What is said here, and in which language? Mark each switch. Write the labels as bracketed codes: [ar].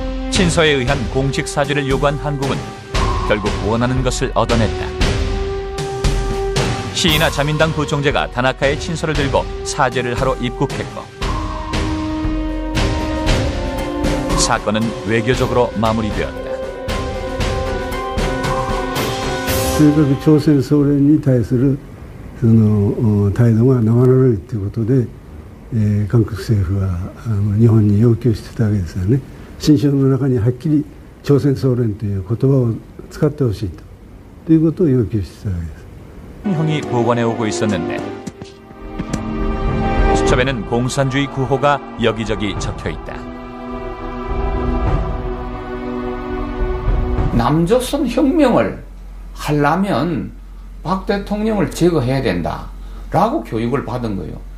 [ko] 친서에 의한 공식 사죄를 요구한 한국은 결국 원하는 것을 얻어냈다. 시이나 자민당 부총재가 다나카의 친서를 들고 사죄를 하러 입국했고 사건은 외교적으로 마무리되었다. [ja] それから朝鮮総連に対するその態度が生ぬるいということで、韓国政府は日本に要求してたわけですよね。新書の中にはっきり朝鮮総連という言葉を使ってほしいということを要求してたわけです。 [ko] 형이 보관해 오고 있었는데 수첩에는 공산주의 구호가 여기저기 적혀 있다. 남조선 혁명을 하려면 박 대통령을 제거해야 된다라고 교육을 받은 거예요.